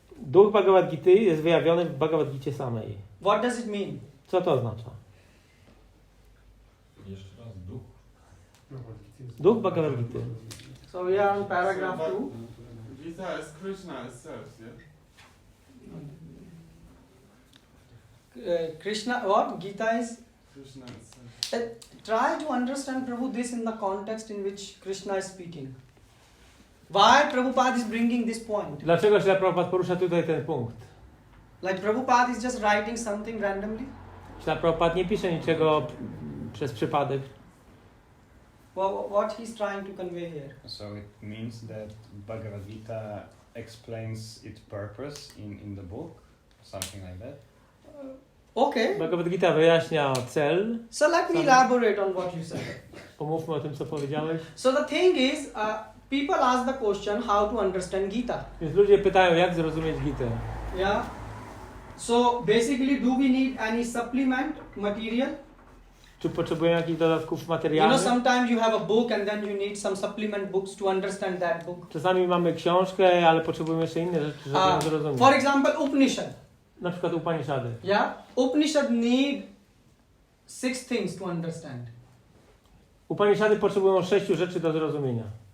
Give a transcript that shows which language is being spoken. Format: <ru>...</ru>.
<pl>Duch Bhagavad Gity jest wyjawiony w Bhagavad Gicie samej.</pl> <en>What does it mean?</en> <pl>Co to oznacza? Jeszcze raz duch. Duch Bhagavad Gity.</pl> <en>So we are on paragraph 2. Gita is Krishna itself, yeah? Krishna, what? Gita is... Krishna itself. Try to understand, Prabhu, this in the context in which Krishna is speaking. Why Prabhupada is bringing this point?</en> <pl>Dlaczego Śrila Prabhupada porusza tutaj ten punkt?</pl> <en>Like Prabhupada is just writing something randomly?</en> <pl>Śrila Prabhupada nie pisze niczego przez przypadek.</pl> <en>What he's trying to convey here? So it means that Bhagavad Gita explains its purpose in the book, something like that. Okay.</en> <pl>Bhagavad Gita wyjaśnia cel.</pl> <en>So let me elaborate on what you said.</en> <pl>Pomówmy o tym, co powiedziałeś.</pl> <en>So the thing is, people ask the question how to understand Gita.</en> <pl>Więc ludzie pytają, jak zrozumieć Gitę.</pl> <en>Yeah. So basically, do we need any supplement material?</en> <pl>Czy potrzebujemy jakichś dodatków</pl> <en>You know,</en> <pl>materialnych?</pl> <en>sometimes you have a book and then you need some supplement books to understand that book.</en> <pl>Czasami mamy książkę, ale potrzebujemy jeszcze inne rzeczy, żeby ją zrozumieć.</pl> <en>For example, Upanishad.</en> <pl>Na przykład Upanishady.</pl> <en>Yeah. Upanishad need 6 things to understand.</en> <pl>Upanishady potrzebują 6 rzeczy do zrozumienia.</pl>